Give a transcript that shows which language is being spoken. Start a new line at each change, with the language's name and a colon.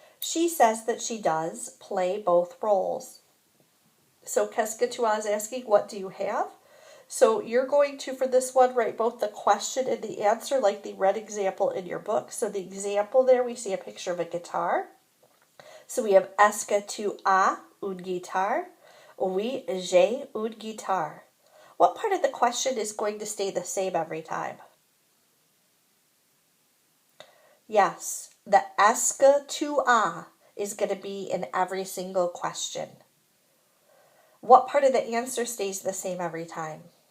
English: She says that she does. Play both roles. So
French: Qu'est-ce que tu as
English: is asking, what do you have? So you're going to, for this one, write both the question and the answer like the red example in your book. So the example there, we see a picture of a guitar. So we have,
French: Est-ce que tu as une guitare? Oui, j'ai une guitare.
English: What part of the question is going to stay the same every time? Yes, the
French: est-ce que tu as
English: is going to be in every single question. What part of the answer stays the same every time?